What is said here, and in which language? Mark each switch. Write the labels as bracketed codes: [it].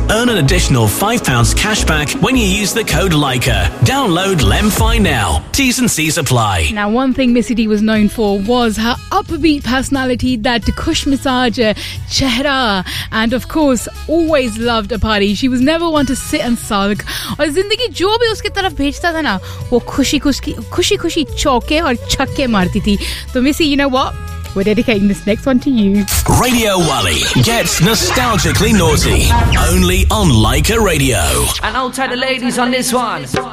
[en] Earn an additional £5 cash back when you use the code LEICA. Download LemFi now. T's and C's apply. Now, one thing Missy D was known for was her upbeat personality, that kush massage, chehra, and of course, always loved a party. She was never one to sit and sulk. [hi] And ज़िंदगी जो भी उसके तरफ़ भेजता था ना, वो ख़ुशी ख़ुशी चौके और छक्के मारती थी। [en] So Missy, you know what? We're dedicating this next one to you. Radio Wally gets nostalgically naughty. Only on Leica Radio. And I'll tell the ladies on this one.